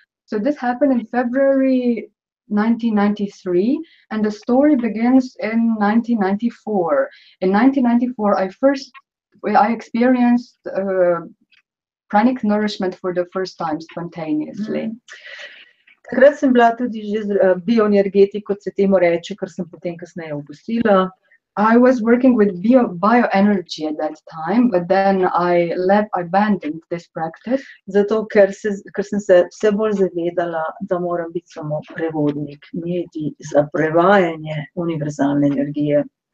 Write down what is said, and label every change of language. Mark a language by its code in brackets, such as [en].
[en] So this happened in February 1993, and the story begins in 1994. In 1994, I experienced pranic nourishment for the first time spontaneously. [sl] Takrat sem bila tudi že bioenergetik, kot se temu reče, kar sem potem kasneje opustila. [en] I was working with bioenergy at that time, but then I abandoned this practice. [sl] Zato, ker sem se vse bolj zavedala, da moram biti samo prevodnik, medij za prevajanje univerzalne energije.